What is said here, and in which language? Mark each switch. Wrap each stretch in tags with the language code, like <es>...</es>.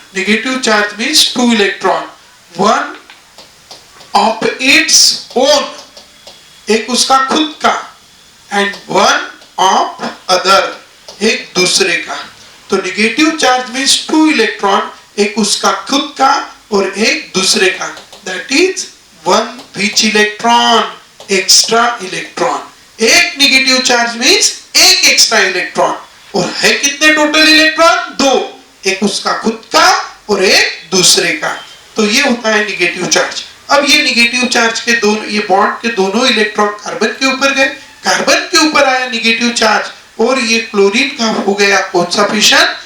<en>Negative charge means 2 electron. One of its own,</en> <hi>एक उसका खुद का,</hi> <en>and one of other,</en> <hi>एक दूसरे का। तो</hi> <en>negative charge means 2 electron,</en> <hi>एक उसका खुद का और एक दूसरे का।</hi> <en>That is one which electron? Extra electron.</en> <hi>एक नेगेटिव चार्ज मींस एक एक्स्ट्रा इलेक्ट्रॉन। और है कितने टोटल इलेक्ट्रॉन? 2, एक उसका खुद का और एक दूसरे का। तो ये होता है नेगेटिव चार्ज। अब ये नेगेटिव चार्ज के दोनों, ये बॉन्ड के दोनों इलेक्ट्रॉन कार्बन के ऊपर गए, कार्बन के ऊपर आया नेगेटिव चार्ज, और ये क्लोरीन का हो गया कौन सा फिशन?</hi>